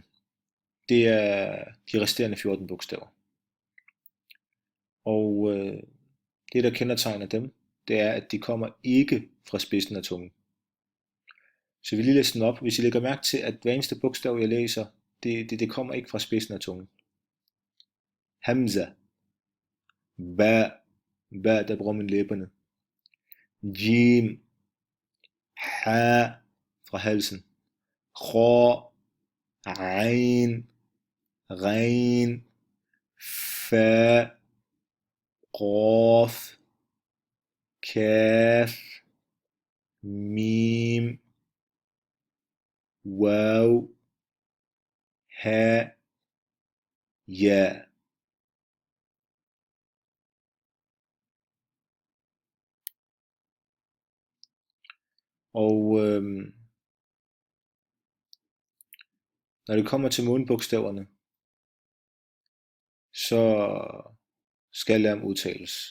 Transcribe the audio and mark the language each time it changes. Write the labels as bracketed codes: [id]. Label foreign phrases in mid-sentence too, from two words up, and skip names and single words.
[da] Det er de resterende 14 bogstaver. Og det, der kendetegner dem, det er, at de kommer ikke fra spidsen af tungen. Så vi lige læser den op. Hvis I lægger mærke til, at hver eneste bogstav, jeg læser, det kommer ikke fra spidsen af tungen. [ar] همزة. باء. Ba, [da] der bruger man læberne. [ar] جيم. حاء. [da] Fra halsen. [ar] خاء. عين. غين. فاء. قاف. كاف. ميم. واو. Ha. Ja. [da] Og når det kommer til månebogstaverne, så skal lam udtales.